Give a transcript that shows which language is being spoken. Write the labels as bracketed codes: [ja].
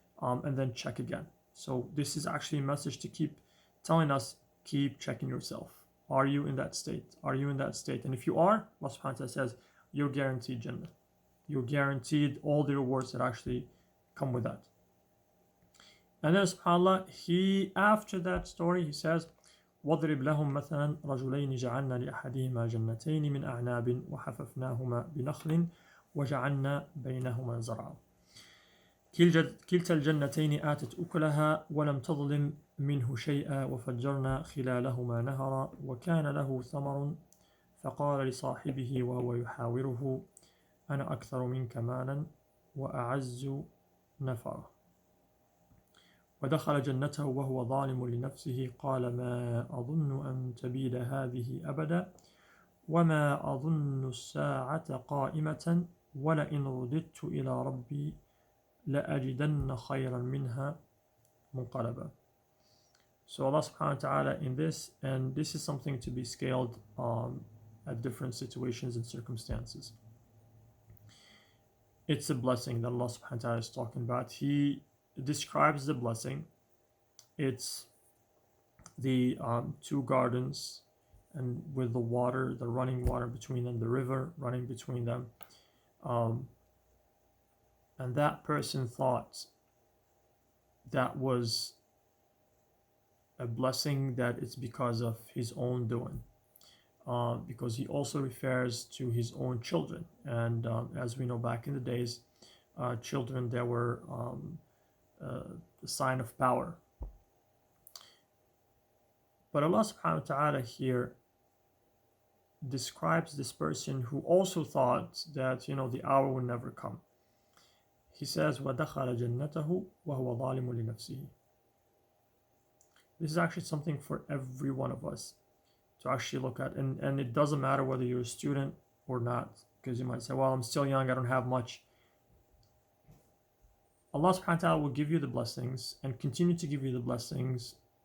[en] And then check again. So this is actually a message to keep telling us, keep checking yourself. Are you in that state? Are you in that state? And if you are, Allah subhanahu wa ta'ala says, you're guaranteed Jannah. You're guaranteed all the rewards that actually come with that. And then subhanAllah, He, after that story, He says, [ar] وَاضْرِبْ لَهُمْ مَثَلًا رَجُلَيْنِ جَعَلْنَا لِأَحَدِهِمَا جَنَّتَيْنِ مِنْ أَعْنَابٍ وَحَفَفْنَاهُمَا بِنَخْلٍ وَجَعَلْنَا بَيْنَهُمَا زَرْعًا كلتا الجنتين آتت أكلها ولم تظلم منه شيئا وفجرنا خلالهما نهرا وكان له ثمر فقال لصاحبه وهو يحاوره أنا أكثر منك مالا وأعز نفرا ودخل جنته وهو ظالم لنفسه قال ما أظن أن تبيد هذه أبدا وما أظن الساعة قائمة ولئن رددت إلى ربي لأجدن خيرا منها منقلبا. [en] So Allah subhanahu wa ta'ala in this, and this is something to be scaled at different situations and circumstances. It's a blessing that Allah subhanahu wa ta'ala is talking about. He describes the blessing. It's the two gardens, and with the water, the running water between them, the river running between them, um, and that person thought that was a blessing, that it's because of his own doing, because he also refers to his own children. And as we know, back in the days, children, they were a sign of power. But Allah subhanahu wa ta'ala here describes this person who also thought that, the hour would never come. He says, [ar] وَدَخَلَ جَنَّتَهُ وَهُوَ ظَالِمٌ لِنَفْسِهِ. [en] This is actually something for every one of us to actually look at. And it doesn't matter whether you're a student or not, because you might say, well, I'm still young, I don't have much. Allah subhanahu wa ta'ala will give you the blessings and continue to give you the blessings.